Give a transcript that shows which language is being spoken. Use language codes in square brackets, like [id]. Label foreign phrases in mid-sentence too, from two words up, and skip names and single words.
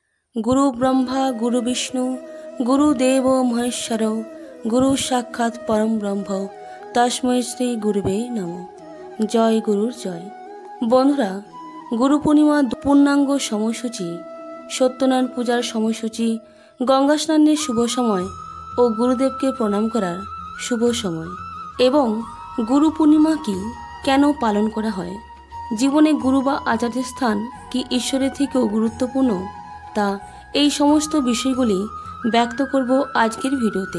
[sa] गुरु ब्रह्मा गुरु विष्णु गुरुदेव महेश्वर गुरु साक्षात् परम ब्रह्म तस्मै श्री गुरुवे नमः। [bn] জয় গুরুর জয়। বন্ধুরা গুরু পূর্ণিমা পূর্ণাঙ্গ সময়সূচি, সত্যনারায়ণ পূজার সময়সূচি, গঙ্গা স্নানের শুভ সময় ও গুরুদেবকে প্রণাম করার শুভ সময় এবং গুরু পূর্ণিমা কি কেন পালন করা হয়, জীবনে গুরু বা আচার্যের স্থান কি ঈশ্বরের থেকেও গুরুত্বপূর্ণ, তা এই সমস্ত বিষয়গুলি ব্যক্ত করব আজকের ভিডিওতে।